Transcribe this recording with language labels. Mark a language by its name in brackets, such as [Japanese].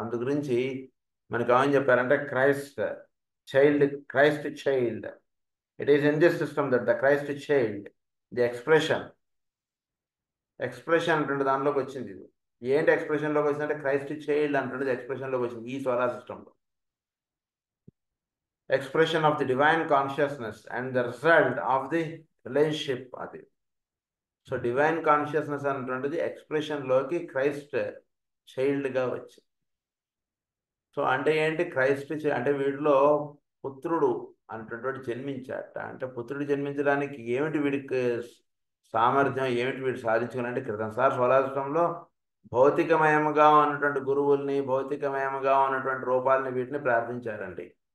[Telugu] అందు గురించి మనకి ఏమని చెప్పారంటే [English] Christ child, it is in this system that the Christ child, the expression [Telugu] అంటే దానిలోకి వచ్చింది. ఇది ఏంటి ఎక్స్ప్రెషన్లోకి వచ్చిందంటే క్రైస్ట్ చైల్డ్ అంటుండేది ఎక్స్ప్రెషన్లోకి వచ్చింది ఈ సోలార్ సిస్టంలో. [English] Expression of the divine consciousness and the result of the relationship అది. [Telugu] సో డివైన్ కాన్షియస్నెస్ అనేటువంటిది ఎక్స్ప్రెషన్లోకి క్రైస్ట్ చైల్డ్గా వచ్చింది. సో అంటే ఏంటి క్రైస్ట్ అంటే వీడిలో పుత్రుడు అనేటటువంటి జన్మించాట. అంటే పుత్రుడు జన్మించడానికి ఏమిటి వీడికి సామర్థ్యం, ఏమిటి వీడు సాధించుకోవాలంటే క్రితంసారి సోలార్స్టంలో భౌతికమయముగా ఉన్నటువంటి గురువుల్ని, భౌతికమయముగా ఉన్నటువంటి రూపాలని వీటిని ప్రార్థించారండి.